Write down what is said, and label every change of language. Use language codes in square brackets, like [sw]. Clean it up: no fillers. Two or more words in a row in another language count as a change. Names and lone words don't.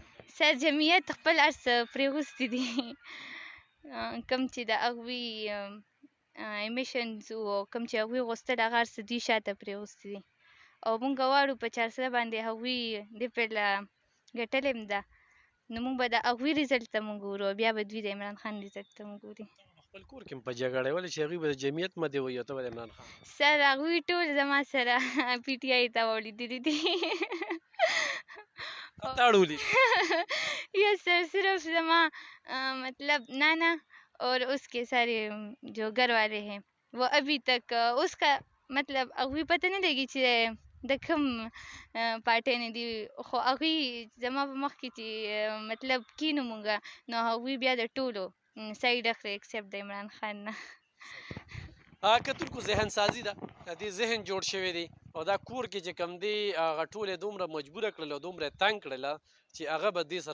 [ps] سر جمعیت خپل هر څه پرېغوستي دي کوم چې د هغوی ایمیشنز او کوم چې هغوی غوښتل هغه هر څه دوی شاته پرېغوستي دي او مونږ غواړو په چارسده باندې هغوی دې پرله ګټلې هم ده نو مونږ به د هغوی ریزلټ ته مونږ ګورو بیا به دوی د عمران خان ریزلټ ته مونږ ګوري خپل کور کې هم په جګړه ولې چې هغوی به د جمعیت مدې وي او ته به د عمران خان سر هغوی ټول زما سره پی ټی آی ته ولیدلي دي تا اړولي یس سر صرف زما مطلب نانا [ur] اور اس کے سارے جو گھر والے ہیں وہ ابھی تک اس کا مطلب [ps] هغوی پته نه لګي چې د کوم پارټۍ نه دي خو هغوی زما په مخ کې چې مطلب کینو مونږ نو هغوی بیا د ټولو سایډ اخلي ایکسپټ د عمران خان نه کتونکو ذهن سازي ده دې ذهن جوړ شوی دی او دا کور کې چې کوم دی هغه ټول یې دومره مجبوره کړل او دومره تنګ کړله چې هغه به دې